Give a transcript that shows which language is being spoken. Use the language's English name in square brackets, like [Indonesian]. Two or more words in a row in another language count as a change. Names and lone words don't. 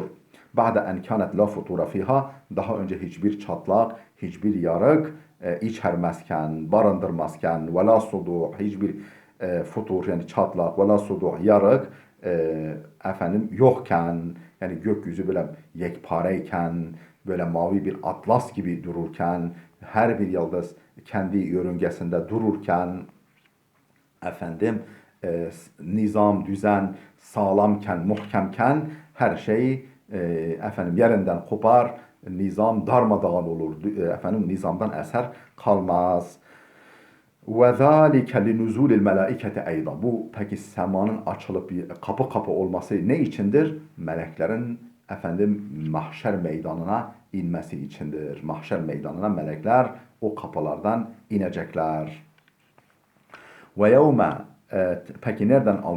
[Arabic] بعد أن كانت لا فطور فيها, [Turkish] daha önce hiçbir çatlak, hiçbir yarık içermezken, barındırmazken, [Arabic] ولا صدوع, [Turkish] hiçbir futur, yani çatlak, [Arabic] ولا صدوع, [Turkish] yarık yokken, Yani gökyüzü böyle yekpareyken, böyle mavi bir atlas gibi dururken, her bir yıldız kendi yörüngesinde dururken, efendim nizam, düzen sağlamken, muhkemken her şey efendim yerinden kopar, nizam darmadağın olur, efendim nizamdan eser kalmaz. [Arabic] وَذَٰلِكَ لِنُزُولِ الْمَلَائِكَةِ اَيْضًا. [Turkish] Bu peki semanın açılıp kapı kapı olması ne içindir? Meleklerin efendim mahşer meydanına inmesi içindir. Mahşer meydanına melekler o kapılardan inecekler. [Arabic] ويوم [Turkish] peki nereden aldı?